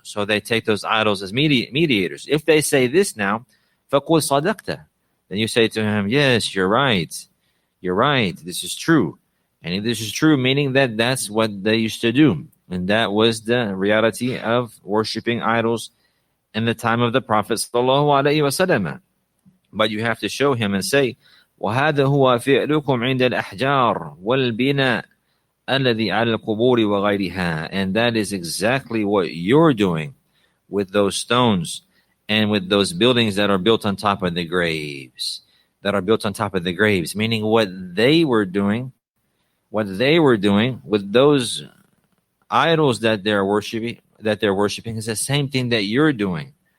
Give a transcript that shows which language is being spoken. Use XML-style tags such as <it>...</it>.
<en>So they take those idols as mediators. If they say this now,</en> <ar>فَقُلْ صَدَقْتَ,</ar> <en>then you say to him, yes, you're right, this is true. And this is true, meaning that that's what they used to do. And that was the reality of worshiping idols in the time of the Prophet ﷺ. But you have to show him and say,</en> <ar>وَهَذَا هُوَ فِعْلُكُمْ عِنْدَ الْأَحْجَارِ وَالْبِنَاءِ الَّذِي عَلَى الْقُبُورِ وَغَيْرِهَا.</ar> <en>And that is exactly what you're doing with those stones and with those buildings that are built on top of the graves. Meaning what they were doing with those idols that they're worshiping is the same thing that you're doing.</en>